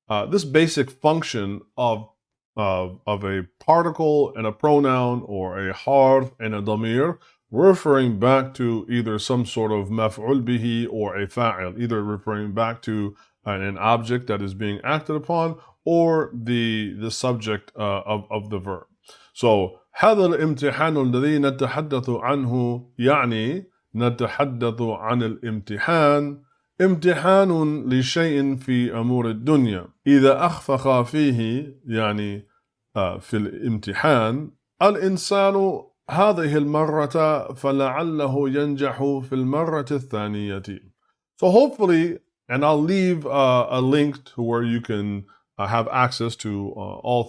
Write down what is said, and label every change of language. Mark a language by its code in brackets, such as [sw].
[en] this basic function of a particle and a pronoun, or a harf and a ضمير, referring back to either some sort of maf'ul bihi or a fa'il, either referring back to an object that is being acted upon, or the subject of the verb. [ar] So هذا الامتحان الذي نتحدث عنه يعني نتحدث عن الامتحان امتحان لشيء في أمور الدنيا إذا أخفق فيه يعني في الامتحان الإنسان هذه المرة فلعله ينجح في المرة الثانية. [en] So hopefully, and I'll leave a link to where you can have access to all three of these slides so you can see the comparison between the two of them.